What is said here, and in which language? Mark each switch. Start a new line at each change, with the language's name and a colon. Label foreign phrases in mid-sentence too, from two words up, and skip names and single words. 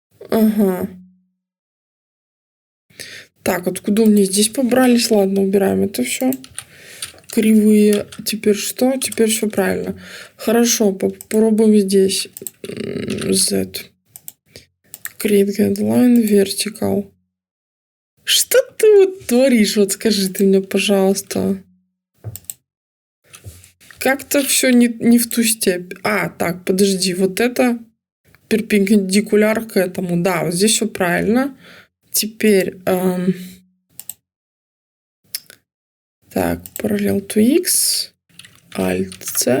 Russian: Ага. Так, откуда у меня здесь побрались? Ладно, убираем это все. Кривые. Теперь что? Теперь все правильно. Хорошо, попробуем здесь. Z.
English: Create guideline, vertical.
Russian: Что ты вот творишь? Вот скажи ты мне, пожалуйста. Как-то все не в ту степь. А, так, подожди, вот это перпендикуляр к этому. Да, вот здесь все правильно. Теперь... так,
English: parallel to X, Alt-C.